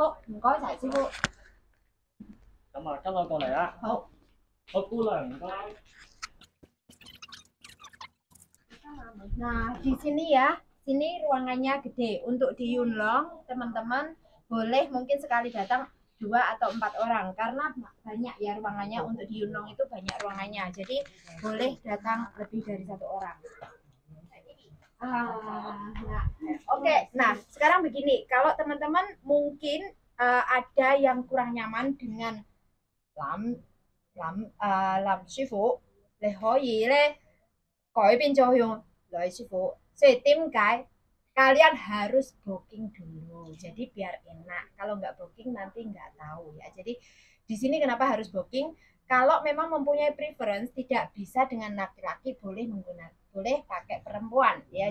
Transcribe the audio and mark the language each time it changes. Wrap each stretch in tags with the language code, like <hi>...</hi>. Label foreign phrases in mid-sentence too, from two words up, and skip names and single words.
<yue>好，唔該晒師傅。咁啊，跟我過嚟啦。好。好，姑娘唔該。</yue> <id>Nah, di sini ya, sini ruangannya gede. Untuk di Yunlong, teman-teman boleh mungkin sekali datang 2 atau 4 orang, karena banyak ya ruangannya. Untuk di Yunlong itu banyak ruangannya, jadi boleh datang lebih dari 1 orang. Nah, oke. Nah, sekarang begini, kalau teman-teman mungkin ada yang kurang nyaman dengan Lam sư phụ,</id> <yue>你可以咧改變咗用女師傅。所以點解</yue> <id>kalian harus booking dulu? Jadi biar enak. Kalau nggak booking nanti nggak tahu ya. Jadi di sini kenapa harus booking? Kalau memang mempunyai preference tidak bisa dengan laki-laki, boleh pakai perempuan ya.</id>